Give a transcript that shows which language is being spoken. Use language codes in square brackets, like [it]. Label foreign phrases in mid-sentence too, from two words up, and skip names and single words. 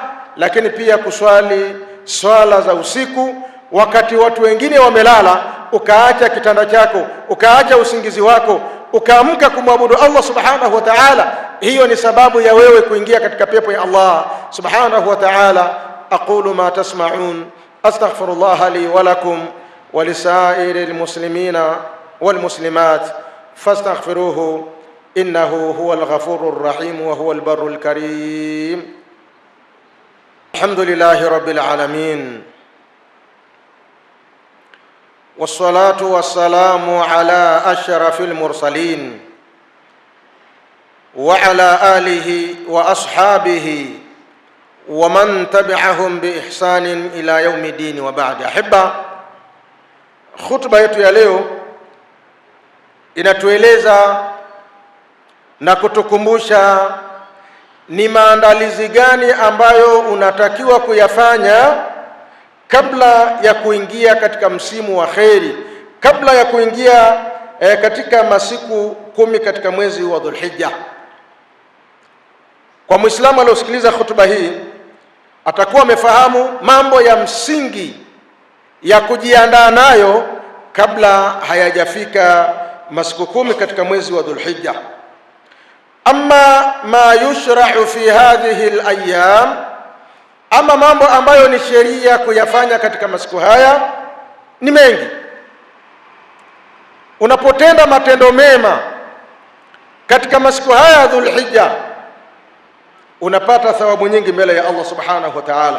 [sw] Lakini pia kuswali swala za usiku wakati watu wengine wamelala, ukaacha kitanda chako, ukaacha usingizi wako, ukaamka kumwabudu [ar] الله سبحانه وتعالى, [sw] hiyo ni sababu ya wewe kuingia katika pepo ya [ar] الله سبحانه وتعالى. أقول ما تسمعون أستغفر الله لي ولكم ولسائر المسلمين والمسلمات فاستغفروه إنه هو الغفور الرحيم وهو البر الكريم. الحمد لله رب العالمين, والصلاة والسلام على أشرف المرسلين وعلى آله وأصحابه ومن تبعهم بإحسان إلى يوم الدين وبعد. أحبة, [sw] khutba yetu ya leo inatueleza na kutukumbusha ni maandalizi gani ambayo unatakiwa kuyafanya kabla ya kuingia katika msimu wa kheri, kabla ya kuingia katika masiku 10 katika mwezi wa Dhulhijja. Kwa Muislamu aliyosikiliza hutuba hii atakuwa amefahamu mambo ya msingi ya kujiandaa nayo kabla hayajafika masiku 10 katika mwezi wa Dhulhijja. [ar] أما ما يشرع في هذه الأيام, [sw] ama mambo ambayo ni sheria kuyafanya katika masiku haya ni mengi. Unapotenda matendo mema katika masiku haya ya Dhulhijja unapata thawabu nyingi mbele ya [ar] الله سبحانه وتعالى.